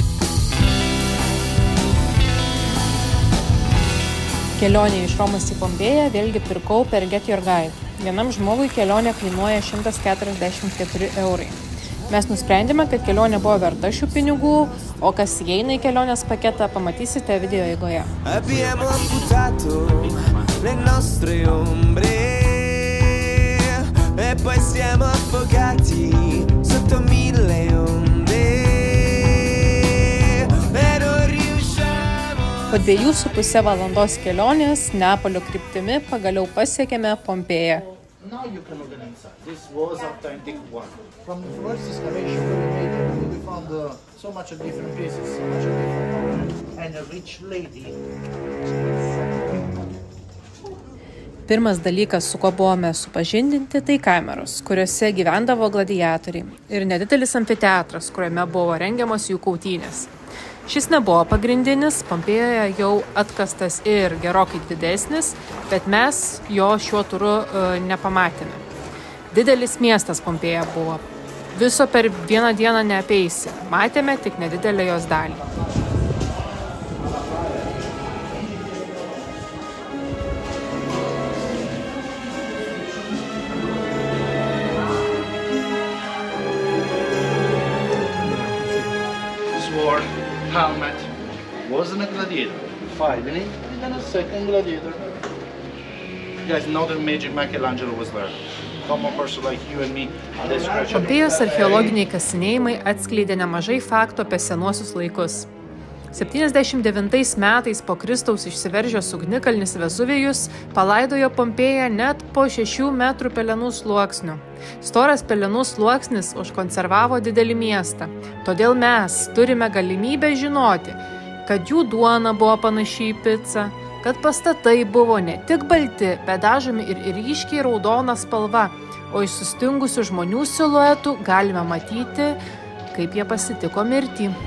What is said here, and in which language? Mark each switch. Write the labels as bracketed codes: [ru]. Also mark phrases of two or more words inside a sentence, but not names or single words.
[lt] Kelionė iš Romos į Pompėją vėlgi pirkau per Get Your Guide. Vienam žmogui kelionė kainuoja 144 eurai. Mes nusprendėme, kad kelionė buvo verta šių pinigų, o kas įeina į kelionės paketą, pamatysite video eigoje. [it] Abbiamo amputato le nostre ombre e poi siamo affogati sotto mille onde e non riusciamo. [lt] Po 2,5 valandos kelionės Neapolio kryptimi pagaliau pasiekėme Pompėją. [en] Now you can look inside. This was authentic one. From the first excavation we found so much of different pieces, so much of different and a rich lady. [lt] Pirmas dalykas, su kuo buvome supažindinti, tai kameros, kuriuose gyvendavo gladiatoriai, ir nedidelis amfiteatras, kuriame buvo rengiamos jų kautynės. Šis nebuvo pagrindinis, Pompėjoje jau atkastas ir gerokai didesnis, bet mes jo šiuo turu nepamatėme. Didelis miestas Pompėja buvo. Viso per vieną dieną neapeisi. Matėme tik nedidelę jos dalį. [en] Sword, helmet, wasn't a gladiator. Fighting it, and then a second gladiator. You guys know the magic Michelangelo was there. Common person like you and me. [lt] Pompėjos archeologiniai kasinėjimai atskleidė nemažai faktų apie senuosius laikus. 79 metais po Kristaus išsiveržęs ugnikalnis Vezuvijus palaidojo Pompėją net po 6 metrų pelenų sluoksnių. Storas pelenų sluoksnis užkonservavo didelį miestą, todėl mes turime galimybę žinoti, kad jų duona buvo panaši į picą, kad pastatai buvo ne tik balti, bet dažomi ir ryškiai raudona spalva, o iš sustingusių žmonių siluetų galime matyti, kaip jie pasitiko mirtį.